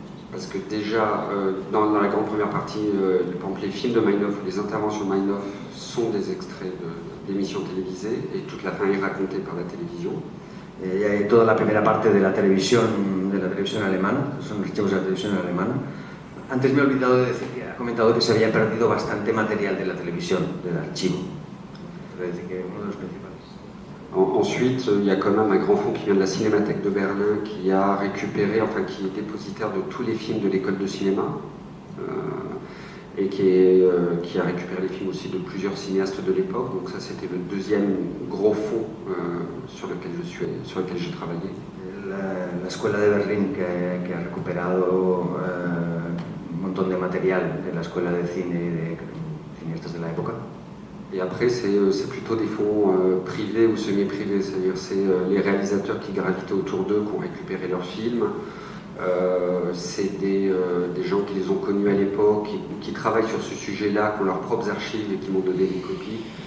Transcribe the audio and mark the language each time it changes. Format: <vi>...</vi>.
<fr>Parce que déjà, dans la grande première partie, par exemple, les films de Meinhof ou les interventions de Meinhof sont des extraits d'émissions télévisées et toute la fin est racontée par la télévision.</fr> <es>Y hay toda la primera parte de la televisión alemana, son archivos de la televisión alemana. Antes me he olvidado de decir que ha comentado que se había perdido bastante material de la televisión, del archivo. Quiero decir que uno de los principales.</es> <fr>Ensuite, il y a quand même un grand fonds qui vient de la Cinémathèque de Berlin qui a récupéré, enfin qui est dépositaire de tous les films de l'école de cinéma et qui a récupéré les films aussi de plusieurs cinéastes de l'époque. Donc ça, c'était le deuxième gros fonds sur lequel j'ai travaillé.</fr> <es>La escuela de Berlín que ha recuperado un montón de material de la escuela de cine y de cineastas de la época.</es> <fr>Et après, c'est plutôt des fonds privés ou semi-privés, c'est-à-dire c'est les réalisateurs qui gravitaient autour d'eux qui ont récupéré leurs films. C'est des gens qui les ont connus à l'époque, qui travaillent sur ce sujet-là, qui ont leurs propres archives et qui m'ont donné des copies.</fr>